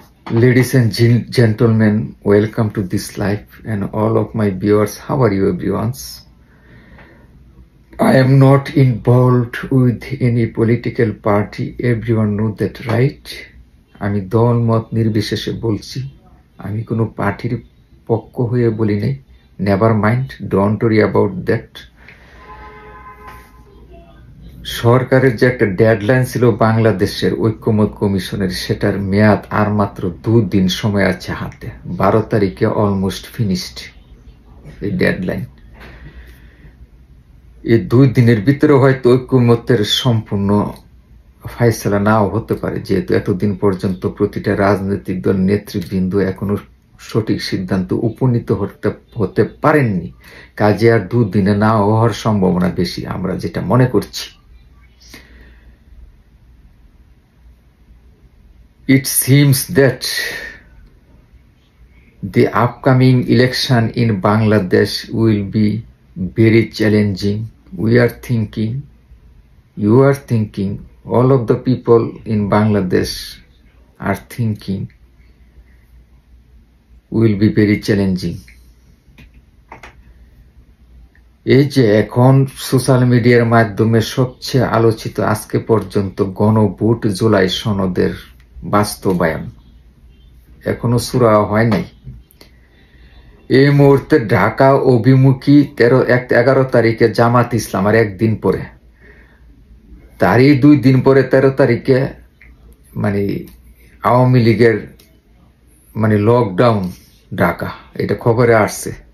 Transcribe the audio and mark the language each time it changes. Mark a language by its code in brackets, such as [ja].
[en] Ladies and gentlemen, welcome to this live and all of my viewers. How are you everyone? I am not involved with any political party. Everyone know that, right? [bn] আমি দল মত নির্বিশেষে বলছি, আমি কোনো পার্টির পক্ষ হয়ে বলি নাই। [en] Never mind, don't worry about that. [bn] সরকারের যে একটা ডেডলাইন ছিল বাংলাদেশের ঐক্যমত কমিশনের, সেটার মেয়াদ আর মাত্র 2 দিন সময় আছে হাতে। 12 তারিখে অলমোস্ট ফিনিশড এই ডেডলাইন। এই 2 দিনের ভিতরে হয়তো ঐক্যমতের সম্পূর্ণ ফাইসলা নাও হতে পারে, যেহেতু এতদিন পর্যন্ত প্রতিটা রাজনৈতিক দল নেতৃবৃন্দ এখনো সঠিক সিদ্ধান্ত উপনীত হতে পারেননি। কাজে আর 2 দিনে না হওয়ার সম্ভাবনা বেশি, আমরা যেটা মনে করছি। [en] It seems that the upcoming election in Bangladesh will be very challenging. We are thinking, you are thinking, all of the people in Bangladesh are thinking will be very challenging. [bn] এই যে এখন সোশ্যাল মিডিয়ার মাধ্যমে সবচেয়ে আলোচিত আজকে পর্যন্ত গণভোট জুলাই সনদের বাস্তবায়ন এখনো শুরু হয় নাই। এই মুহূর্তে ঢাকা অভিমুখী 11 তারিখে জামাত ইসলাম, আর একদিন পরে, তারই 2 দিন পরে 13 তারিখে মানে আওয়ামী লীগের মানে লকডাউন ঢাকা, এটা খবরে আসছে।